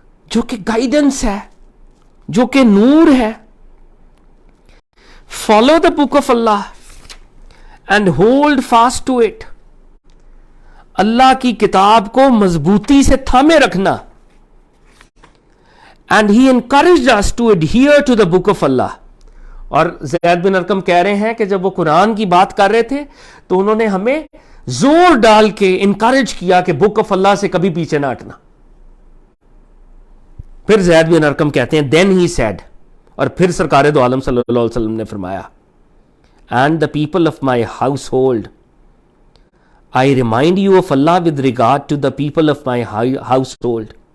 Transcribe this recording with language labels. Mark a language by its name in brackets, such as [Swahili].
[Urdu] جو کہ گائیڈنس ہے، جو کہ نور ہے، [English] follow the book of Allah and hold fast to it, [Urdu] اللہ کی کتاب کو مضبوطی سے تھامے رکھنا. [English] And he encouraged us to adhere to the book of Allah. [Urdu] اور زید بن ارقم کہہ رہے ہیں کہ جب وہ قرآن کی بات کر رہے تھے تو انہوں نے ہمیں زور ڈال کے انکریج کیا کہ بک آف اللہ سے کبھی پیچھے نہ ہٹنا. پھر زید بن ارقم کہتے ہیں [English] then he said، [Urdu] اور پھر سرکار دو عالم صلی اللہ علیہ وسلم نے فرمایا [English] and the people of my household I remind you of Allah with regard to the people of my household.